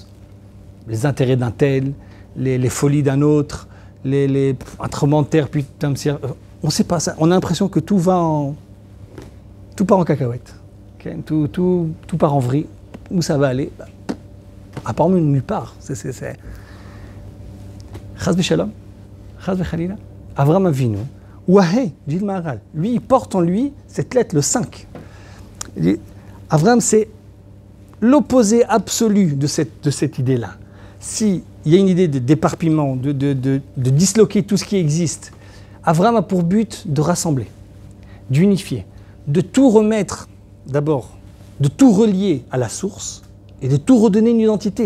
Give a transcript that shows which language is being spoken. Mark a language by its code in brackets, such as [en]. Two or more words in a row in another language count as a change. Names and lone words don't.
[fr] Les intérêts d'un tel, les folies d'un autre, un tremblement de terre, puis on ne sait pas ça. On a l'impression que tout part en cacahuète. Okay? Tout part en vrille. Où ça va aller? Apparemment nulle part. [he] חס ושלום. Avraham Avinu, Wahé, [fr] dit le Maharal. Lui, il porte en lui cette lettre, le 5. Abraham, c'est l'opposé absolu de cette idée-là. S'il y a une idée de d'éparpillement, de disloquer tout ce qui existe, Abraham a pour but de rassembler, d'unifier, de tout remettre, d'abord, de tout relier à la source et de tout redonner une identité.